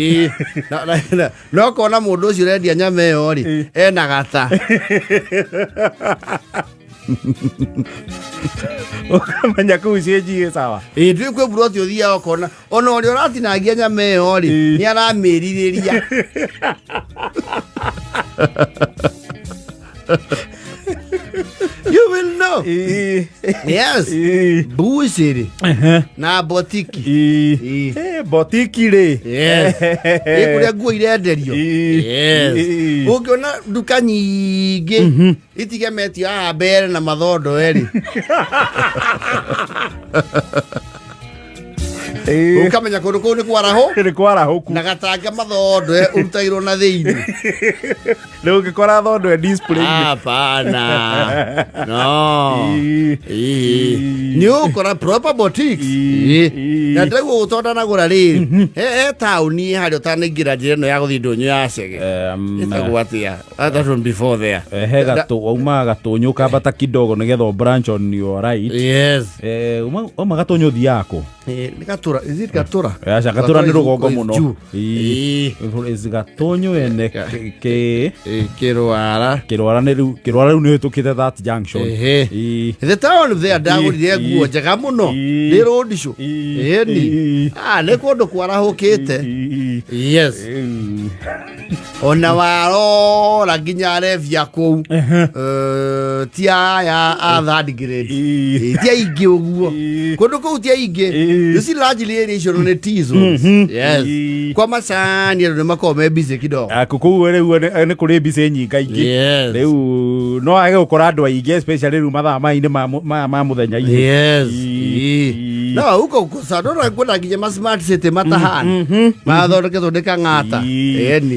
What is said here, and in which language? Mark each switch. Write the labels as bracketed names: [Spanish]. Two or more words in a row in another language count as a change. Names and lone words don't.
[Kikuyu] no kona mũndũ ũcio ũrendia nyama ĩyo rĩ ena gata ũkamenya kũu cenjie sawa ndĩ kwĩ buroti ũthiaga ũkona ona ũrĩa ũratinangia nyama ĩyo rĩ nĩ aramĩrirĩria [English] you will know yes Butchery [Kikuyu] na botiki botiki rĩ kũrĩa nguo irenderio yes ũngĩona nduka nyingĩ itigemetio haha mbere na mathondo erĩ ukamenya kũndũ kũu nĩ kwarahũku na gatanga mathondo ũrutagĩrwo na thĩinĩ rĩu ũngĩkora thondo display hapana no nĩ ũkora [English] proper boutique [Kikuyu] na ndĩrauga gũtondanagũra rĩrĩ he taũni harĩa ũtanaingĩra njĩra ĩno ya gũthiĩ ndũnyũ ya cege ĩtagwo atĩa [English] that one before there [Kikuyu] he waumaga gatũnyũ ũkambata kidogo nĩgetha [English] branch on your right [Kikuyu] yes uma gatũnyũ ũthiaga kũ nĩ gatura [English] is it [Kikuyu] gatura gatura nĩ rũgongo mũno gatũnyũ ene kĩrwara rĩu nĩ hĩtũkĩte [English] that junction the town there [Kikuyu] ndagũrire nguo njega mũno nĩ [English] road show [Kikuyu] nĩ kũndũ kwarahũkĩte yes ona warora nginya arevia kũu ti aya [English] a third grade [Kikuyu] ti aingĩ ũguo kũndũ kũu ti aingĩ [English] you see largely area [Kikuyu] icio nĩ tizo yes kwa macani nĩ makoragwo me busy kidogo kũu rĩu nĩ kũrĩ busy nyingaingĩ rĩu no age gũkora andũ aingĩ especially rĩu mathaa mainĩ ma mũthenya-inĩ yes no uko kusandora kwenda nginya ma [English] smart city [Kikuyu] matahana mathondeketwo nĩ kang'ata eni